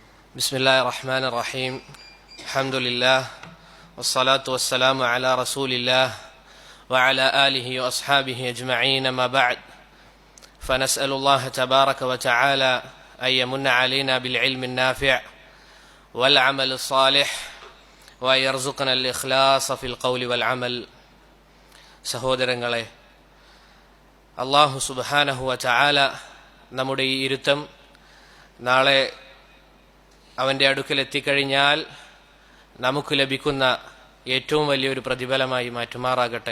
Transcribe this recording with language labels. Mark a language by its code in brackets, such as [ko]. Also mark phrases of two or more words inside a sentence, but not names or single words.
[ar] بسم الله الرحمن الرحيم الحمد لله والصلاة والسلام على رسول الله وعلى آله وأصحابه أجمعين ما بعد فنسأل الله تبارك وتعالى أن يمن علينا بالعلم النافع والعمل الصالح وأن يرزقنا الإخلاص في القول والعمل. [ml] സഹോദരങ്ങളെ, [ar] الله سبحانه وتعالى [ml] നമ്മുടെ ഈ ഇരുത്തം നാളെ അവൻ്റെ അടുക്കൽ എത്തിക്കഴിഞ്ഞാൽ നമുക്ക് ലഭിക്കുന്ന ഏറ്റവും വലിയൊരു പ്രതിഫലമായി മാറ്റുമാറാകട്ടെ.